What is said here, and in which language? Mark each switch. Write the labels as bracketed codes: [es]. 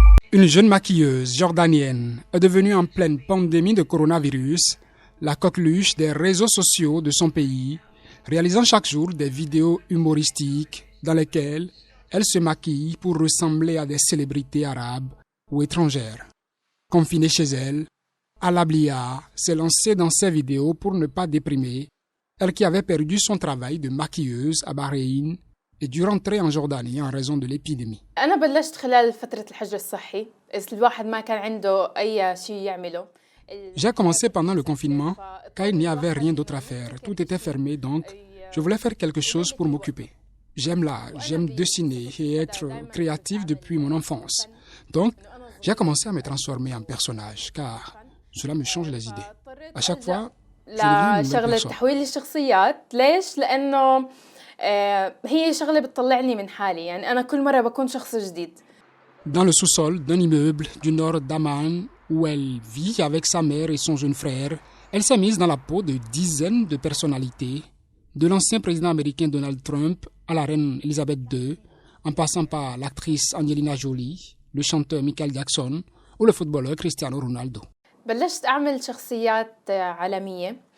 [fr] Une jeune maquilleuse jordanienne est devenue en pleine pandémie de coronavirus la coqueluche des réseaux sociaux de son pays, réalisant chaque jour des vidéos humoristiques dans lesquelles elle se maquille pour ressembler à des célébrités arabes ou étrangères. Confinée chez elle, Alablia s'est lancée dans ses vidéos pour ne pas déprimer, elle qui avait perdu son travail de maquilleuse à Bahreïn et dû rentrer en Jordanie en raison de l'épidémie. [ar] أنا بلشت خلال فترة الحجر الصحي، إذا الواحد ما كان عنده أي شيء يعمله. [fr] J'ai commencé pendant le confinement car il n'y avait rien d'autre à faire. Tout était fermé, donc je voulais faire quelque chose pour m'occuper. J'aime l'art, j'aime dessiner et être créatif depuis mon enfance. Donc, j'ai commencé à me transformer en personnage car cela me change les idées. À chaque fois, je deviens une nouvelle personne. [ar] تحويل الشخصيات، ليش؟ لأنه هي شغلة بتطلعني من حالي، يعني أنا كل مرة بكون شخص جديد. [fr] Dans le sous-sol d'un immeuble du nord d'Amman, où elle vit avec sa mère et son jeune frère, elle s'est mise dans la peau de dizaines de personnalités, de l'ancien président américain Donald Trump à la reine Elisabeth II, en passant par l'actrice Angelina Jolie, le chanteur Michael Jackson ou le footballeur Cristiano Ronaldo. [ar] بلشت أعمل شخصيات عالمية.